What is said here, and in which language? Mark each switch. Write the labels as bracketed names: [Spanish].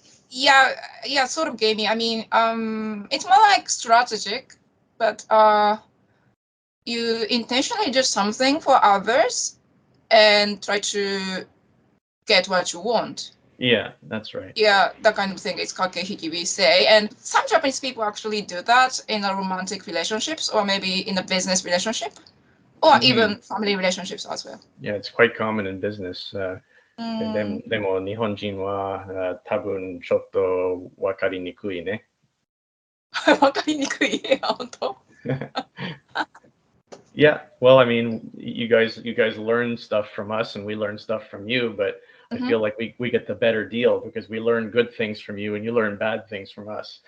[English] yeah, yeah, sort of gaming. I mean, it's more like strategic, but you intentionally do something for others and try to get what you want. Yeah, that's right. Yeah, that kind of thing is kakehiki, we say. And some Japanese people actually do that in a romantic relationships or maybe in a business relationship or Hmm. even family relationships as well. Yeah, it's quite common in business. [Japanese] うんでも日本人は多分ちょっと分かりにくいね。わかりにくい。本当 [English] Yeah, well, I mean, you guys learn stuff from us and we learn stuff from you, but I feel like we get the better deal because we learn good things from you and you learn bad things from us.